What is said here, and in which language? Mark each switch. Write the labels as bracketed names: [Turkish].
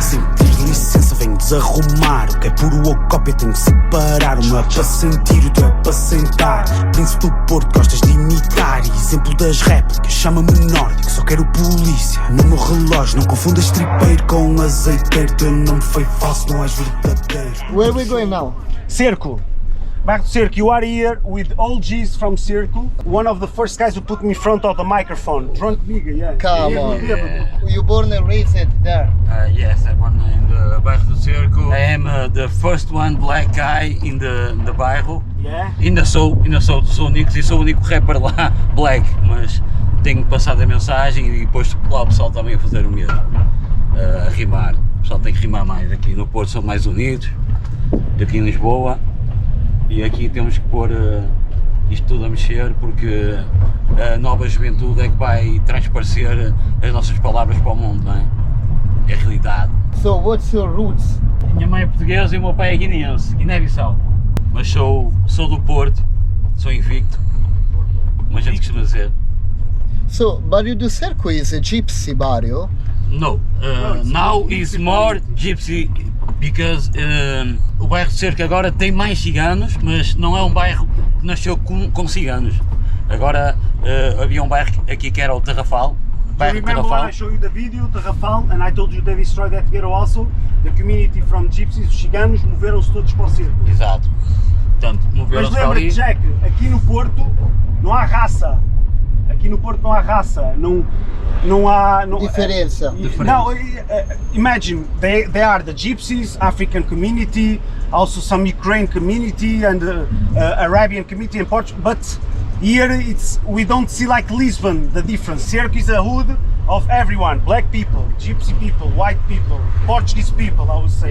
[Portuguese] Sem pedir licença venho desarrumar, o que é puro ou cópia tenho que separar. O meu é para sentir, o teu é para sentar. Príncipe do Porto, gostas de imitar, e exemplo das réplicas, chama-me nórdico, só quero polícia no meu relógio. Não confundas tripeiro com azeiteiro, teu nome foi falso, não és verdadeiro. [English] Where are we going now? Circle. Back to Circle. You are here with all G's from Circle. One of the first guys who put me in front of the microphone. Drunk nigga, yeah. Come on. You born and raised there? Yes, I born in the Bairro do Cerco. I am the first one black guy in the Bairro. Yeah. [Portuguese] Ainda sou dos únicos e sou o único rapper lá black, mas tenho passado a mensagem e depois lá o pessoal também a fazer o mesmo, a rimar. O pessoal tem que rimar mais. Aqui no Porto são mais unidos, aqui em Lisboa. E aqui temos que pôr isto tudo a mexer porque a nova juventude é que vai transparecer as nossas palavras para o mundo, não é? É a realidade. [English] So what's your roots? [Portuguese] Minha mãe é portuguesa e o meu pai é guineense, Guiné-Bissau. Mas sou do Porto, sou invicto, como a gente costuma dizer. [English] So Barrio do Cerco is a gypsy barrio. No, now is more gypsy because [Portuguese] o bairro de Cerco agora tem mais ciganos, mas não é um bairro que nasceu com ciganos. Agora havia um bairro aqui que era o Tarrafal. Bairro [English] Remember when Tarrafal. I showed you the video, Tarrafal, and I told you they destroyed that ghetto also? The community from gypsies, [Portuguese] os ciganos, moveram-se todos para o cerco. Exato. Portanto, Mas moveram-se para lembra-te, ali. Jack, aqui no Porto não há raça. Aqui no Porto não há raça. Não há... Diferença. [English] No, imagine, they are the gypsies, African community, also some Ukraine community and Arabian community in Portugal, but here we don't see like Lisbon, the difference. Cerco is a hood of everyone, black people, gypsy people, white people, Portuguese people, I would say.